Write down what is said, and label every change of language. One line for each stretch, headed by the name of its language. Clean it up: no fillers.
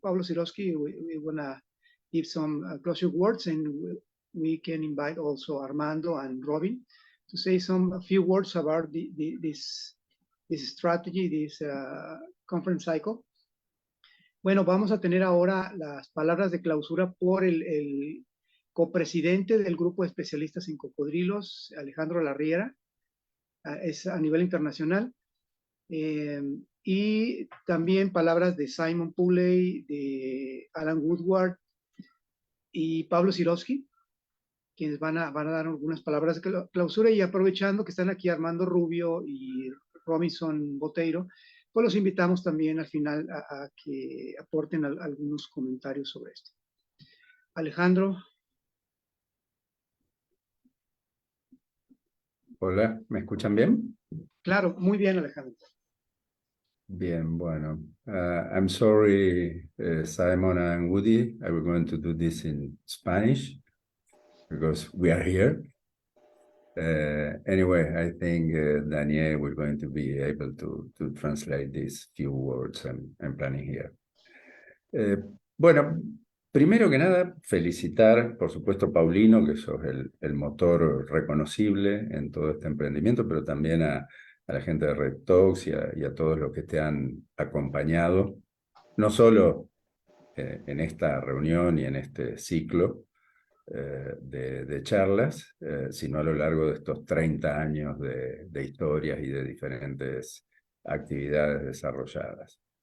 English: We want to give some closure words, and we can invite also Armando and Robin to say a few words about this strategy, this conference cycle.
Spanish: Bueno, vamos a tener ahora las palabras de clausura por el copresidente del grupo de especialistas en cocodrilos, Alejandro Larriera. Es a nivel internacional. Y también palabras de Simon Pooley, de Allan Woodward y Pablo Siroski, quienes van a dar algunas palabras de clausura, y aprovechando que están aquí Armando Rubio y Robinson Boteiro, pues los invitamos también al final a que aporten algunos comentarios sobre esto. Alejandro. Hola, ¿me escuchan bien? Claro, muy bien, Alejandro. Bien, bueno.
English: I'm sorry, Simon and Woody. I was going to do this in Spanish because we are here. Anyway, I think Daniel was going to be able to translate these few words I'm planning here.
Spanish: Bueno, primero que nada, felicitar, por supuesto, a Paulino, que sos el motor reconocible en todo este emprendimiento, pero también a la gente de Red Talks y a todos los que te han acompañado, no solo en esta reunión y en este ciclo de charlas, sino a lo largo de estos 30 años de historias y de diferentes actividades desarrolladas.